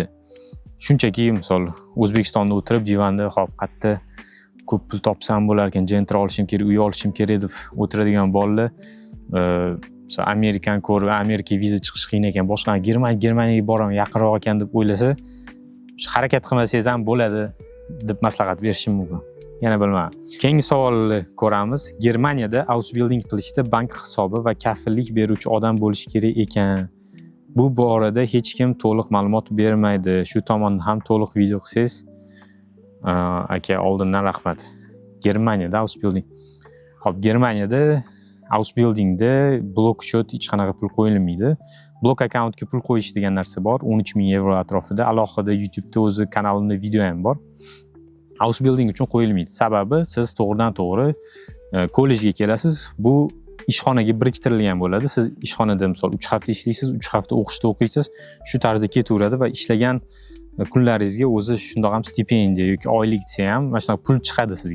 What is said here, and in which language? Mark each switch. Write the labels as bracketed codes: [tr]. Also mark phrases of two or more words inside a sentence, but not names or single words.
[uz] Shunchaki misol O'zbekistonda o'tirib divanda hop qatta ko'p pul topsam bo'lar ekan, jentr olishim kerak, uy olishim kerak deb o'tiradigan bolalar Amerikani ko'rib, Amerikaga viza chiqish qiyin ekan, boshqa Germaniyaga boraman, yaqinroq ekan deb o'ylasa, harakat qilmasangiz ham bo'ladi deb maslahat berishim mumkin. Yana bilmayman. Keyingi savolni ko'ramiz. Germaniyada [en] house building [uz] qilishda bank hisobi va kafillik beruvchi odam bo'lishi kerak ekan. Bu borada hech kim to'liq ma'lumot bermaydi. Shu tomonni ham to'liq video qilsangiz, aka oldindan rahmat. Germaniyada [en] house building. [uz] Hop, Germaniyada [en] house buildingda [uz] blok счет hech qanaqa pul qo'yilmaydi. Blok akkauntga pul qo'yish degan narsa bor. 13,000 euro atrofida. Alohida YouTube'da o'zi kanalimda video ham bor. [en] House building [uz] uchun qo'yilmaydi. Sababi siz to'g'ridan-to'g'ri kollejga kelasiz. Bu ishxonaga biriktirilgan bo'ladi. Siz ishxonada misol 3 hafta ishlaysiz, 3 hafta o'qishda o'qiysiz. Shu tarzda ketaveradi va ishlagan kunlaringizga o'zi shundoq ham stipendiya yoki oylik desa ham mana shunaqa pul chiqadi sizga.